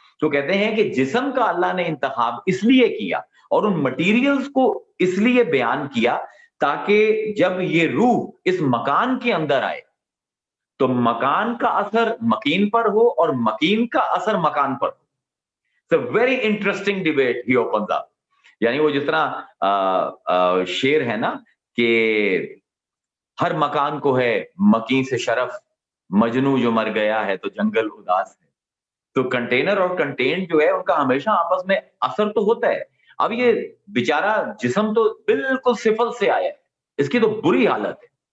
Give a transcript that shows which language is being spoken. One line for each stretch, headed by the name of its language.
Urdu: تو کہتے ہیں کہ جسم کا اللہ نے انتخاب اس لیے کیا اور ان مٹیریلز کو اس لیے بیان کیا تاکہ جب یہ روح اس مکان کے اندر آئے تو مکان کا اثر مکین پر ہو اور مکین کا اثر مکان پر ہو.
English: It's a very interesting debate he opens up.
Urdu: یعنی وہ جس طرح شعر ہے نا کہ ہر مکان کو ہے مکین سے شرف، مجنو جو مر گیا ہے تو جنگل اداس ہے. تو کنٹینر اور کنٹینٹ جو ہے ان کا ہمیشہ آپس میں اثر تو ہوتا ہے. اب یہ بیچارہ جسم تو بالکل صفر سے آیا ہے، اس کی تو بری حالت ہے.